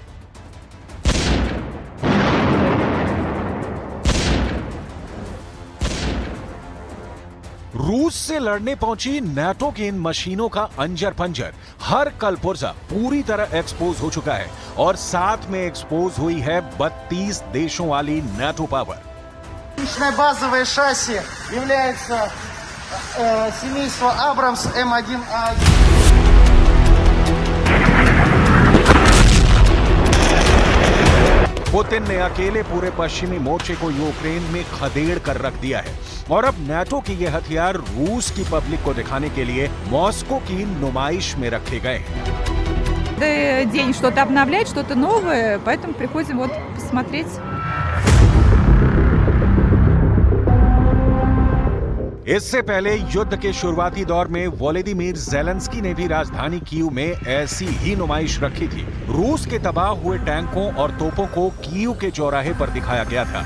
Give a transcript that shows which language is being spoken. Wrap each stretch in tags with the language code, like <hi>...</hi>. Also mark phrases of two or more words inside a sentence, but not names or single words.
<hi>रूस से लड़ने पहुंची नेटो की इन मशीनों का अंजर पंजर, हर कलपुर्जा पूरी तरह एक्सपोज हो चुका है और साथ में एक्सपोज हुई है 32 देशों वाली नेटो पावर।</hi> <ru>базовое шасси является семейство Абрамс М1А1.</ru> <hi>पुतिन ने अकेले पूरे पश्चिमी मोर्चे को यूक्रेन में खदेड़ कर रख दिया है और अब नेटो के ये हथियार रूस की पब्लिक को दिखाने के लिए मॉस्को की नुमाइश में रखे गए हैं।</hi> <ru>День что-то обновлять, что-то новое, поэтому приходим вот посмотреть.</ru> <hi>इससे पहले युद्ध के शुरुआती दौर में वोलोदिमीर ज़ेलेंस्की ने भी राजधानी कीव में ऐसी ही नुमाइश रखी थी। रूस के तबाह हुए टैंकों और तोपों को कीव के चौराहे पर दिखाया गया था।</hi>